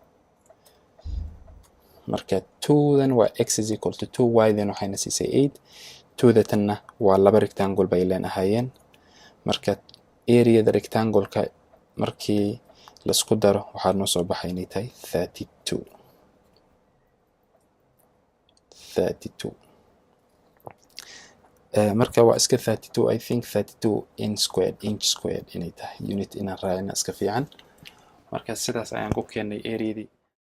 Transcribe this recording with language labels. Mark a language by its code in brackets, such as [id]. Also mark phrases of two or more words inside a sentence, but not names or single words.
[so] marka 2 dan waa [en] x is equal to 2 y [so] dan waxayna siisay 8 2 tanna waa laba rectangle bay leen ahaayeen marka areada rectangle-ka markii laisku daro waxaa noo soo baxay inay tahay 32 marka waa iska 32 [en] I think 32 inch squared [so] inay tahay unit inaan raacina iska fiican marka sidaas ayaan ku keenay areadii